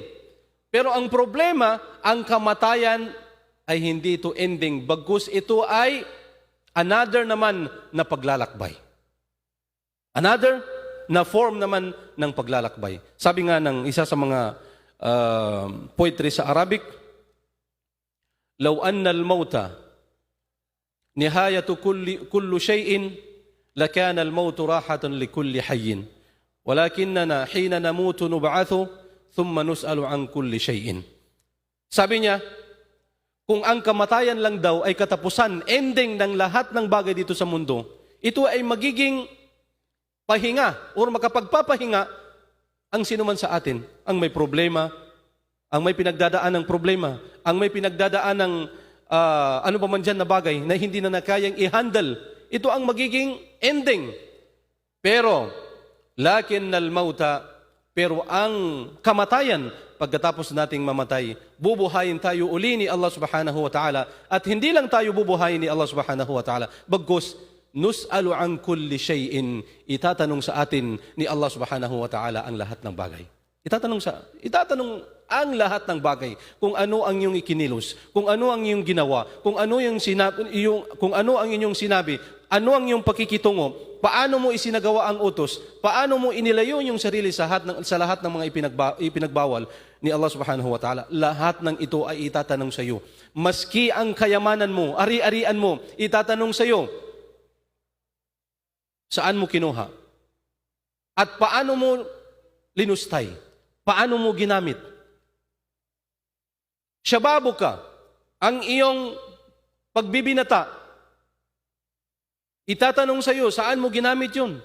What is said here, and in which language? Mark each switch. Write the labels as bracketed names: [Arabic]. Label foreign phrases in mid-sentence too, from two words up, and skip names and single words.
[Filipino] Pero ang problema, ang kamatayan ay hindi ito ending. Bagkus ito ay another naman na paglalakbay. Another na form naman ng paglalakbay. Sabi nga ng isa sa mga poetry sa Arabic, [Arabic] "لو أن الموت نهاية كل شيء لكان الموت راحة لكل حي ولكننا حين نموت نبعث ثم نسأل عن كل شيء." [Filipino] Sabi niya, kung ang kamatayan lang daw ay katapusan, ending ng lahat ng bagay dito sa mundo, ito ay magiging pahinga o makapagpapahinga ang sinuman sa atin, ang may problema, ang may pinagdadaan ng problema, ang may pinagdadaan ng ano pa man dyan na bagay na hindi na nakayang i-handle. Ito ang magiging ending. Pero, [Arabic] لكن الموت, [Filipino] pero ang kamatayan, pagkatapos nating mamatay, bubuhayin tayo uli ni Allah [Arabic] سبحانه وتعالى. [Filipino] At hindi lang tayo bubuhayin ni Allah [Arabic] سبحانه وتعالى, [Filipino] bagkus, [Arabic] نسأل عن كل شيء, [Filipino] itatanong sa atin ni Allah [Arabic] سبحانه وتعالى [Filipino] ang lahat ng bagay. Itatanong ang lahat ng bagay, kung ano ang iyong ikinilos, kung ano ang iyong ginawa, kung ano ang inyong sinabi, ano ang iyong pakikitungo, paano mo isinagawa ang utos, paano mo inilayo yung sarili sa lahat ng mga ipinagbawal ni Allah [Arabic] سبحانه وتعالى. [Filipino] Lahat ng ito ay itatanong sa iyo. Maski ang kayamanan mo, ari-arian mo, itatanong sa iyo. Saan mo kinuha? At paano mo linustay? Paano mo ginamit? Shababu ka, ang iyong pagbibinata, itatanong sa iyo, saan mo ginamit yun?